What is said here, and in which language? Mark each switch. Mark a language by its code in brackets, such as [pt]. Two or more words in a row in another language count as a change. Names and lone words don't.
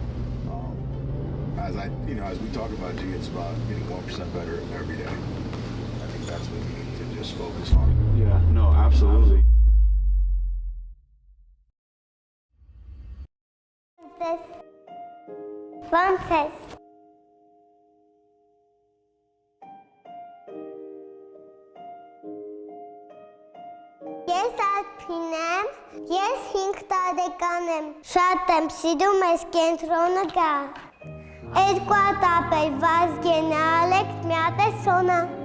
[en] As we talk about G, it's about getting 1% better every day. I think that's what we need to just focus on. Yeah, no, absolutely. Frances. [hy] Ես Արփին եմ, ես 5 տարեկան եմ, շատ եմ սիրում ես կենտրոնը գա, 2 հատ ապել Վազգեն Ալեքս, մի հատ է Սոնա։